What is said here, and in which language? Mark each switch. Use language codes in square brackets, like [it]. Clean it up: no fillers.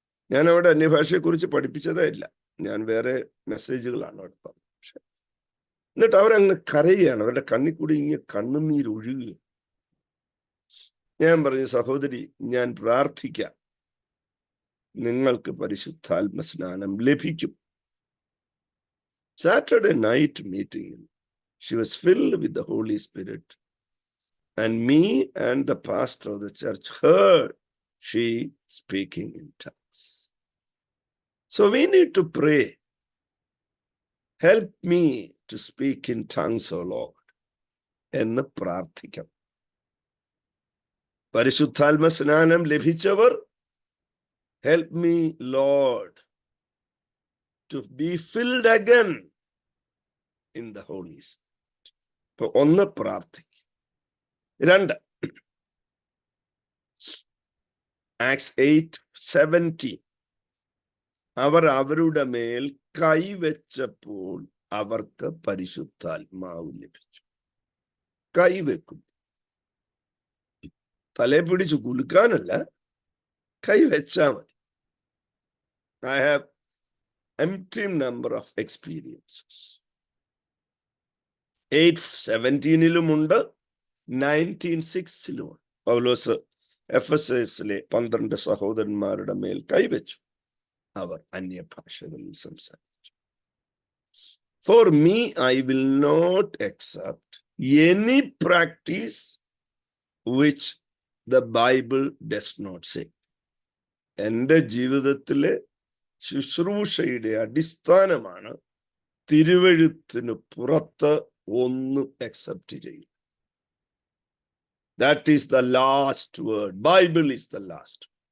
[ml] ഞാൻ അവിടെ അന്യഭാഷയെക്കുറിച്ച് പഠിപ്പിച്ചതേ ഇല്ല. ഞാൻ വേറെ മെസ്സേജുകളാണ് അവിടെ പറഞ്ഞത്. പക്ഷെ എന്നിട്ട് അവരങ്ങ് കരയുകയാണ്. അവരുടെ കണ്ണിൽ കൂടി ഇങ്ങനെ കണ്ണുനീരൊഴുകുക. ഞാൻ പറഞ്ഞു, സഹോദരി, ഞാൻ പ്രാർത്ഥിക്കാം, നിങ്ങൾക്ക് പരിശുദ്ധാത്മ സ്നാനം ലഭിക്കും. [en] Saturday night meeting, she was filled with the Holy Spirit. And me and the pastor of the church heard she speaking in tongues. So we need to pray. Help me to speak in tongues, O Lord. [ml] എന്ന് പ്രാർത്ഥിക്കാം. പരിശുദ്ധാത്മ സ്നാനം ലഭിച്ചവർ, [en] help me, Lord, to be filled again in the Holy Spirit. [ml] ഇപ്പൊ 1 പ്രാർത്ഥിക്കും. 2, acts 8:17. അവർ അവരുടെ മേൽ കൈവച്ചപ്പോൾ അവർക്ക് പരിശുദ്ധാത്മാവ് ലഭിച്ചു. കൈവെക്കും, തലയെ പിടിച്ചു കുലുക്കാനല്ല, കൈവച്ചാ മതി. [en] I have empty number of experiences. [ml] 8:17 19:6 പൗലോസ് എഫെസസിലെ 12 സഹോദരന്മാരുടെ മേൽ കൈവച്ചു, അവർ അന്യഭാഷകളിൽ സംസാരിച്ചു. [en] For me, I will not accept any practice which the Bible does not say. [ml] എൻ്റെ ജീവിതത്തിലെ ശുശ്രൂഷയുടെ അടിസ്ഥാനമാണ് തിരുവെഴുത്തിന് പുറത്ത് ഒന്നും അക്സെപ്റ്റ് ചെയ്യും. [en] That is the last word. Bible is the last.